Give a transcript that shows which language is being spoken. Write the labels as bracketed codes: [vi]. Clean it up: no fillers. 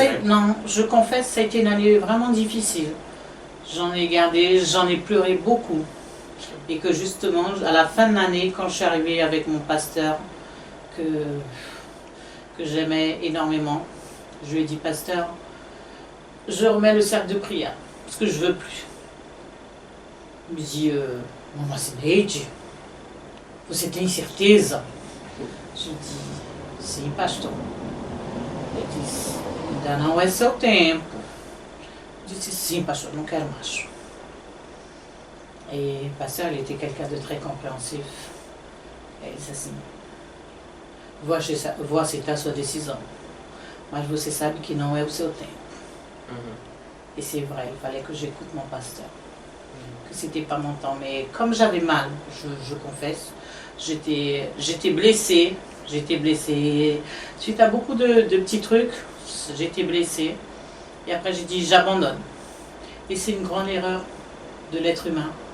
[fr] Non, je confesse, ça a été une année vraiment difficile. J'en ai gardé, j'en ai pleuré beaucoup. Et que justement, à la fin de l'année, quand je suis arrivée avec mon pasteur, que j'aimais énormément, je lui ai dit, pasteur, je remets le cercle de prière, parce que je ne veux plus. Il me dit, Maman Sineide, [pt] você tem certeza? [fr] Je dis, [pt] sim, pastor. Ele disse, ainda não é seu tempo. [fr] Je dis, [pt] sim, pastor, não quero mais. [fr] Et le pasteur, il était quelqu'un de très compréhensif. Et il [pt] disse assim, vou aceitar sua decisão, mas você sabe que não é o seu tempo. [fr] Et c'est vrai, il fallait que j'écoute mon pasteur. Que c'était pas mon temps. Mais comme j'avais mal, je confesse, j'étais blessée. J'ai été blessée. Suite à beaucoup de petits trucs, j'ai été blessée. Et après, j'ai dit, j'abandonne. Et c'est une grande erreur de l'être humain.